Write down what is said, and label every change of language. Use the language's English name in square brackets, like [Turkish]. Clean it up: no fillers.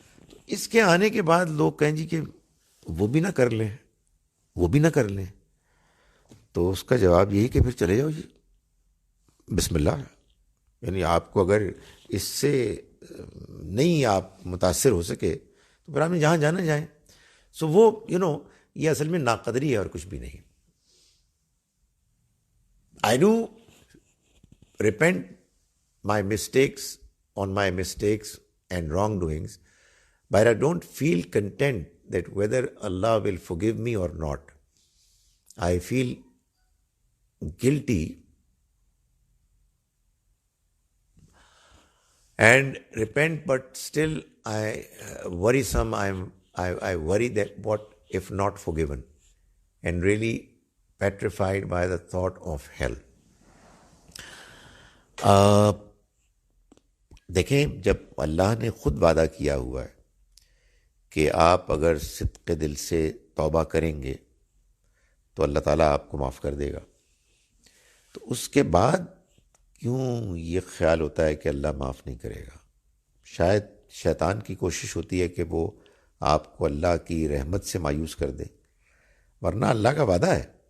[Urdu] تو اس کے آنے کے بعد لوگ کہیں جی کہ وہ بھی نہ کر لیں، وہ بھی نہ کر لیں، تو اس کا جواب یہی کہ پھر چلے جاؤ جی، بسم اللہ. یعنی آپ کو اگر اس سے نہیں آپ متاثر ہو سکے تو پھر آپ نے جہاں جانا جائیں. سو وہ یہ اصل میں ناقدری ہے اور کچھ بھی نہیں. [English] I do repent my mistakes on my mistakes and wrongdoings, but I don't feel content that whether Allah will forgive me or not. I feel guilty and repent, but still I worrisome. I worry that what if not forgiven, and really petrified by the thought of hell. [Urdu] دیکھیں جب اللہ نے خود وعدہ کیا ہوا ہے کہ آپ اگر صدق دل سے توبہ کریں گے تو اللہ تعالیٰ آپ کو معاف کر دے گا، تو اس کے بعد کیوں یہ خیال ہوتا ہے کہ اللہ معاف نہیں کرے گا؟ شاید شیطان کی کوشش ہوتی ہے کہ وہ آپ کو اللہ کی رحمت سے مایوس کر دے، ورنہ اللہ کا وعدہ ہے.